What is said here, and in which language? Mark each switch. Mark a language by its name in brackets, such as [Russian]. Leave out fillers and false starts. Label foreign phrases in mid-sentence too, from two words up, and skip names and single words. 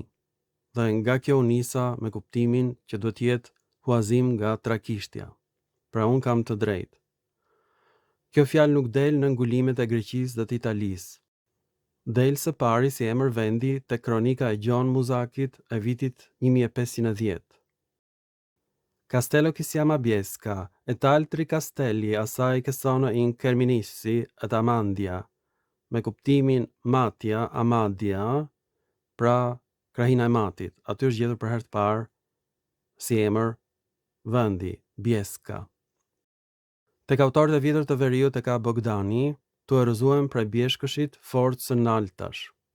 [Albanian] Dhe nga kjo u nisa me kuptimin që duhet jetë huazim nga trakishtja. Pra unë kam të drejtë. Kjo fjalë nuk del në ngulimet e Greqisë dhe të Italisë. Del së pari si emër vendi tek kronika e Gjon Muzakit e vitit 1510. [Italian] Castello che si chiama Biesca, et altri castelli assai che sono in Kerminissi et Amandia, [Albanian] me kuptimin Matja, Amadia, pra krahina e Matit. Aty është gjetur për herë të parë si emër vendi, Biesca. Tek autorët e vjetër të veriut e ka Bogdani, tu erëzuem prej bjeshkëshit fort së naltash.